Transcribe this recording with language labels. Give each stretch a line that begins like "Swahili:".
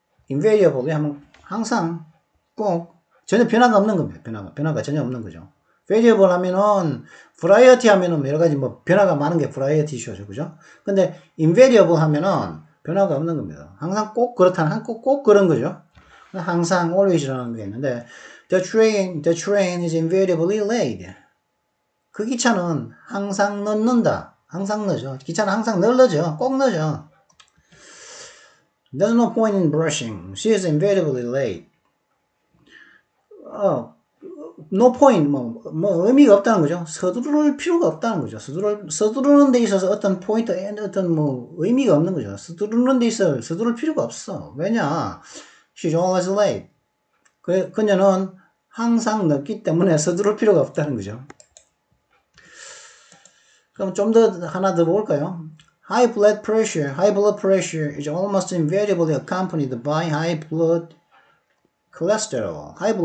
Korean: invariable 하면 항상, 꼭, 전혀 변화가 없는 겁니다. 변화가 전혀 없는 거죠. variable 하면은, variety 하면은 여러 가지 변화가 많은 게 variety죠. 그죠? 근데 invariable 하면은 변화가 없는 겁니다. 항상 꼭 그렇다는, 꼭 그런 거죠. 항상 always라는 게 있는데,
English: the train is invariably late.
Korean: 그 기차는 항상 늦는다. 항상 늦어. 기차는 항상 늦어져. 꼭 늦어.
English: There's no point in brushing. She is invariably late.
Korean: No point, 의미가 없다는 거죠. 서두를 필요가 없다는 거죠. 서두르는 데 있어서 어떤 포인트, 어떤 의미가 없는 거죠. 서두르는 데 있어 서두를 필요가 없어. 왜냐?
English: She's always late.
Korean: 그녀는 항상 늦기 때문에 서두를 필요가 없다는 거죠. 그럼 좀 더 하나 더 볼까요?
English: High blood pressure is almost invariably accompanied by high blood cholesterol.